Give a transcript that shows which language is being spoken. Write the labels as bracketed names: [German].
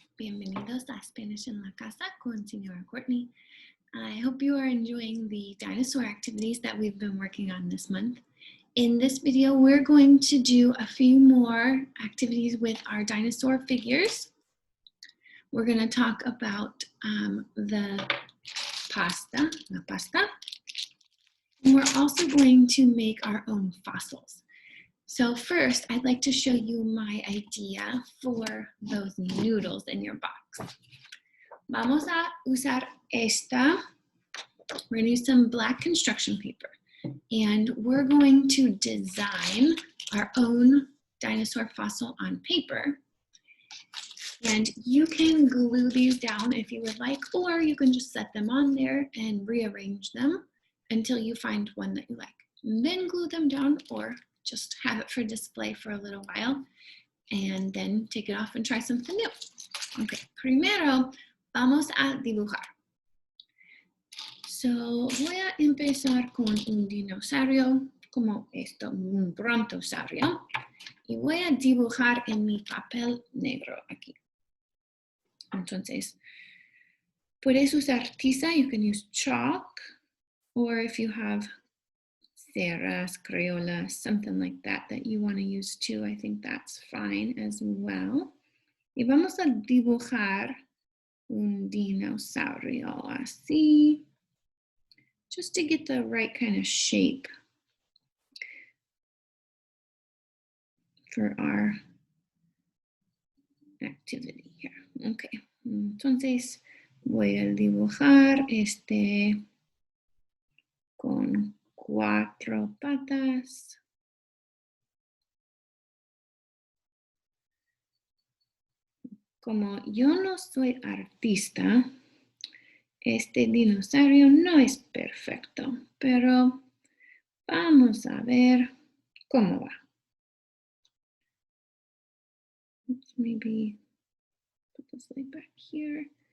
[Spanish] Bienvenidos a Spanish en la Casa con Señora Courtney. [English] I hope you are enjoying the dinosaur activities that we've been working on this month. In this video, we're going to do a few more activities with our dinosaur figures. We're going to talk about the pasta, la pasta. And we're also going to make our own fossils. So first, I'd like to show you my idea for those noodles in your box. [Spanish] Vamos a usar esta. [English] We're going to use some black construction paper. And we're going to design our own dinosaur fossil on paper. And you can glue these down if you would like, or you can just set them on there and rearrange them until you find one that you like. And then glue them down, or just have it for display for a little while and then take it off and try something new. [Spanish] Okay, primero vamos a dibujar. So voy a empezar con un dinosaurio como esto, un brontosaurio, y voy a dibujar en mi papel negro aquí. Entonces, puedes usar tiza, [English] you can use chalk, or if you have ceras, crayolas, something like that you want to use too, I think that's fine as well. [Spanish] Y vamos a dibujar un dinosaurio así, [English] just to get the right kind of shape for our activity here. [Spanish] Okay, entonces voy a dibujar este con 4 patas. Como yo no soy artista, este dinosaurio no es perfecto, pero vamos a ver cómo va. [English] Let's maybe put this leg back here.